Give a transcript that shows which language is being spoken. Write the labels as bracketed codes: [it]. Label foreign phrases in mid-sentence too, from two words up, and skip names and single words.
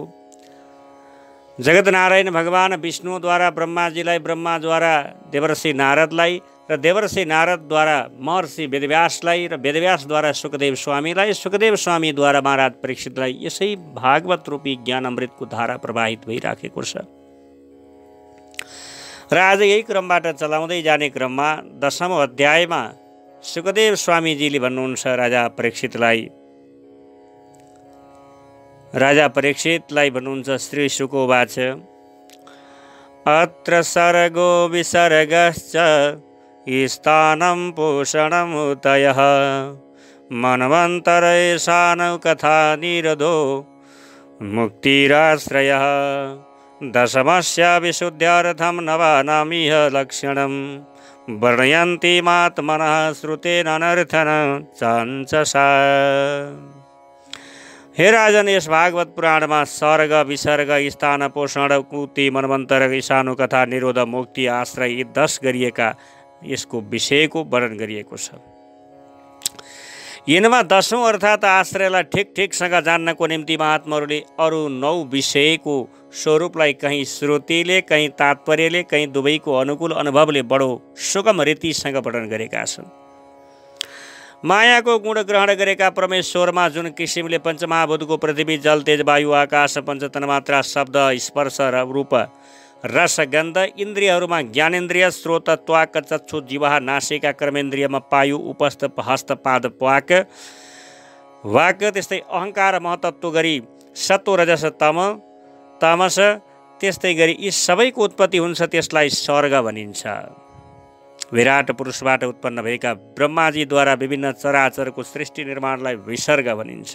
[ne] जगतनारायण भगवान विष्णुद्वारा ब्रह्माजीलाई, ब्रह्माद्वारा देवर्षि नारदलाई र देवर्षि नारदद्वारा महर्षि वेदव्यासलाई र वेदव्यासद्वारा सुखदेव स्वामीलाई, सुखदेव स्वामीद्वारा महाराज परीक्षितलाई यसै भागवत रूपी ज्ञान अमृतको धारा प्रवाहित भइराखेको छ। र आज यही क्रमबाट चलाउँदै जाने क्रममा 10औं अध्यायमा सुखदेव स्वामीजीले भन्नुहुन्छ राजा परीक्षितलाई भन्नुहुन्छ, [sa] श्री शुकोवाच अत्र सर्गो विसर्गश्च स्थानं पोषणमुतयः मनवन्तरेशानौ कथा निरोधो मुक्तिराश्रयः दशमस्य विशुद्ध्यर्थं नवानामिह लक्षणं वर्णयन्तीमात्मनः श्रुतेन अनर्थन चाञ्चसा। [ne] हे राजन, यस भागवत पुराणमा सर्ग, विसर्ग, स्थान, पोषण, मुक्ति, मनवन्तर, ईशानु, कथा, निरोध, मुक्ति, आश्रय यी 10 गरिएका यसको विषयको वर्णन गरिएको छ। यिनमा 10औं अर्थात् आश्रयलाई ठिकसँग जान्नको निम्ति महात्माहरूले अरू 9 विषयको स्वरूपलाई कहीँ श्रुतिले, कहीँ तात्पर्यले, कहीँ दुवैको अनुकूल अनुभवले बडो सुगम रीतिसँग वर्णन गरेका छन्। मायाको गुण ग्रहण गरेका परमेश्वरमा जुन किसिमले पञ्चमहाभूतको पृथ्वी, जल, तेज, वायु, आकाश, पञ्चतन्मात्रा, शब्द, स्पर्श र रूप, रस, गन्ध इन्द्रियहरूमा ज्ञानेन्द्रिय, स्रोत, त्वाक, चक्षु, जिह्वा, नासिका, कर्मेन्द्रियमा पायु, उपस्थ, हस्त, पाद, वाक, त्यस्तै अहङ्कार, महतत्व गरी सत्व, रजस, तमस, त्यस्तै गरी यी सबैको उत्पत्ति हुन्छ, त्यसलाई सर्ग भनिन्छ। विराट पुरुषबाट उत्पन्न भएका ब्रह्माजीद्वारा विभिन्न चराचरको सृष्टि निर्माणलाई विसर्ग भनिन्छ।